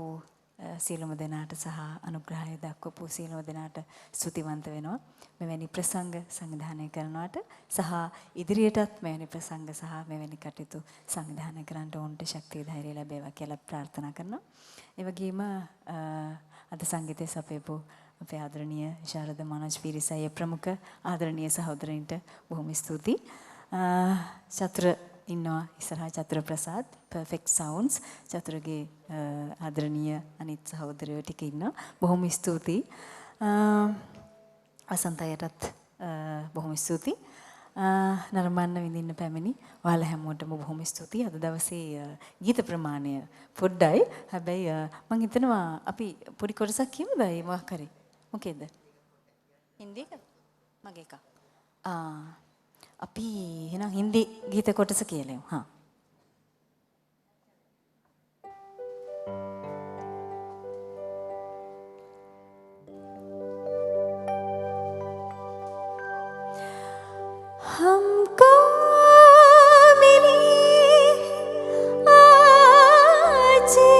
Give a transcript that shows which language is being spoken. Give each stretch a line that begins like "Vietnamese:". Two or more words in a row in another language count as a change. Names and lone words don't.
Sinhala: සියලුම දෙනාට සහ අනුග්‍රහය දක්වපු සියලුම දෙනාට ස්තුතිවන්ත වෙනවා මෙවැනි ප්‍රසංග සංවිධානය කරනවට සහ ඉදිරියටත් මෙවැනි ප්‍රසංග සහ මෙවැනි කටයුතු සංවිධානය කරන්නට ඕන්ට ශක්තිය ධෛර්යය ලැබේවා කියලා ප්‍රාර්ථනා කරනවා. ඒ වගේම අද සංගීතය සපයපු අපේ ආදරණීය ශාරද මනෝජ් පිරිසයි ප්‍රමුඛ ආදරණීය සහෝදරයින්ට බොහොම ස්තුතියි. චතුර ඉන්නවා ඉස්සරහා චතුර ප්‍රසාද් perfect sounds චතුරගේ ආදරණීය අනිත් සහෝදරයෝ ටික ඉන්නවා. බොහොම ස්තුතියි. අසන්තයටත් බොහොම ස්තුතියි. නරඹන්න විඳින්න පැමිණි ඔයාලා හැමෝටම බොහොම ස්තුතියි. අද දවසේ ගීත ප්‍රමාණය පොඩ්ඩයි. හැබැයි මම හිතනවා අපි පොඩි කොටසක් කියමුද ඒ මොකක් හරි. මොකේද? හින්දි එක? මගේ එක. අපි එහෙනම් හින්දි ගීත කොටස කියලෙමු. හා.
Hindi: हमको मिली आज